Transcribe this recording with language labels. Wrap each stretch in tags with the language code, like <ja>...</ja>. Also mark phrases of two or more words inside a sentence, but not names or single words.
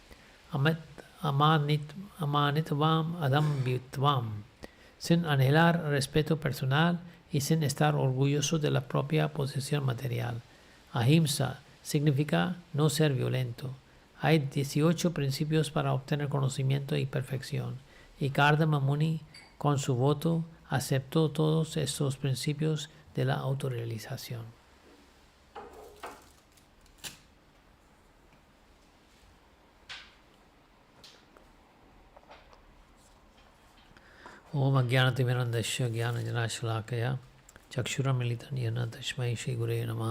<sa>अमानित्वम् अदम्भित्वम्,</sa> <es>sin anhelar respeto personal y sin estar orgulloso de la propia posesión material. Ahimsa significa no ser violento. Hay 18 principios para obtener conocimiento y perfección, y Kardama Muni, con su voto, aceptó todos estos principios de la autorrealización.</es> <sa>ॐ अज्ञानतिमिरान्धस्य ज्ञानाञ्जनशलाकया चक्षुरुन्मीलितं येन तस्मै श्री गुरवे नमः.</sa>